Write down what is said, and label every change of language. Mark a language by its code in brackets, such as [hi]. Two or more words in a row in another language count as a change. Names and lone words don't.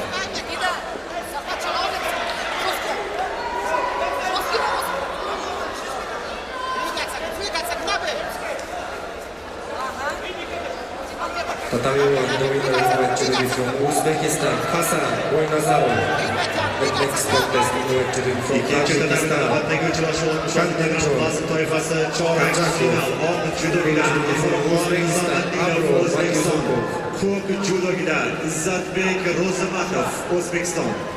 [en] Tatami 1, the winner in white judo from Uzbekistan, Hasan Oynazarov. The next contest in white judo from [uz] İkinci tatamiga navbatdagi uchrashuv 60 kg vazn toifasi chorak final. Ot judogida Qurbonzoda Нино, O'zbekiston. Ko'k judogida Izzatbek Ro'zimatov, O'zbekiston.